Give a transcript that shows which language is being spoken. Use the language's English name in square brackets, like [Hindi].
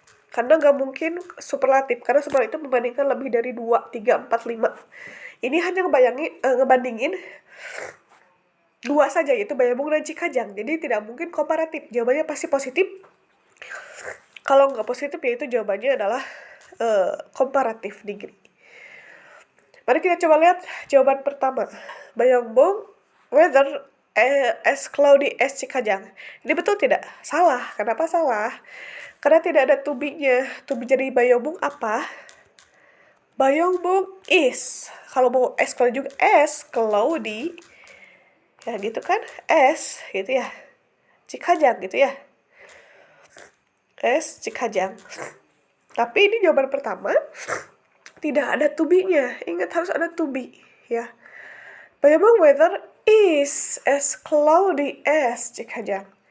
[Indonesian] Karena nggak mungkin superlatif, karena superlatif itu membandingkan lebih dari 2, 3, 4, 5. Ini hanya ngebandingin 2 saja, yaitu Bayambung dan Cikajang. Jadi tidak mungkin komparatif. Jawabannya pasti positif. Kalau nggak positif, yaitu jawabannya adalah comparative degree. Mari kita coba lihat jawaban pertama. [English] Bayambung weather as cloudy as Cikajang. [Indonesian] Ini betul tidak? Salah. Kenapa salah? Karena tidak ada to be-nya. To be jadi Bayambung apa? Bayambung is. Kalau mau as cloudy juga as cloudy. Ya gitu kan? As gitu ya. Cikajang gitu ya. S Cikajang. Tapi ini jawaban pertama tidak ada to be-nya. Ingat harus ada to be ya. [English] Bayambung weather is as cloudy as Cikajang.